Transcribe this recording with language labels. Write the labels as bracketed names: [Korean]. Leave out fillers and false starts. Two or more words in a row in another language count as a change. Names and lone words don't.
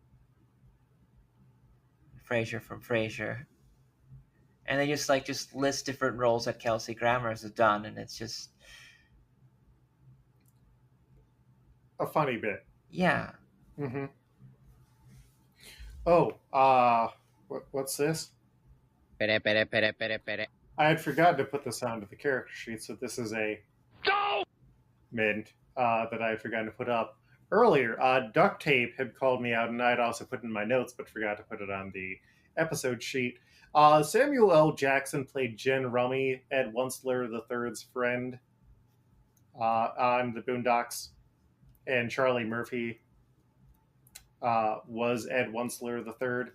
[English] Frasier from Frasier. And they just list different roles that Kelsey Grammer has done, and it's just A funny bit. yeah. Mm-hmm. Oh, what's this? Pere, pere, pere, pere, pere. I had forgotten to put this onto the character sheet, so this is a mint that I had forgotten to put up earlier. Duct Tape had called me out, and I had also put in my notes, but forgot to put it on the episode sheet. Samuel L. Jackson played Jen Rummy, Ed Wuncler III's friend on the Boondocks, and Charlie Murphy was Ed Wuncler III.